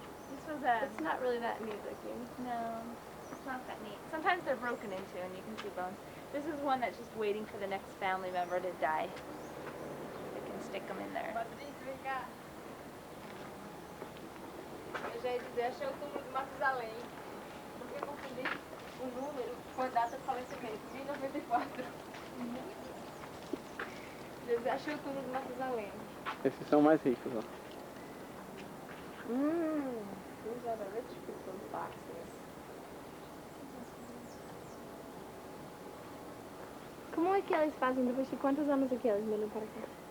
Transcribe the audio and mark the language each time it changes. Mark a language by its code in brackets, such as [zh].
[en] This was a... It's not really that neat looking. No, it's not that neat. Sometimes they're broken into and you can see bones. This is one that's just waiting for the next family member to die. They can stick them in there. [pt] Eu já ia dizer, achei o túmulo de Matusalém. Porque eu confundi o número com a data de falecimento, 1094. Eu achei o túmulo de Matusalém. Esses são mais ricos, ó. [en] These are the rich people's boxes. [pt] Como é que eles fazem depois de quantos anos é que eles mandam para cá?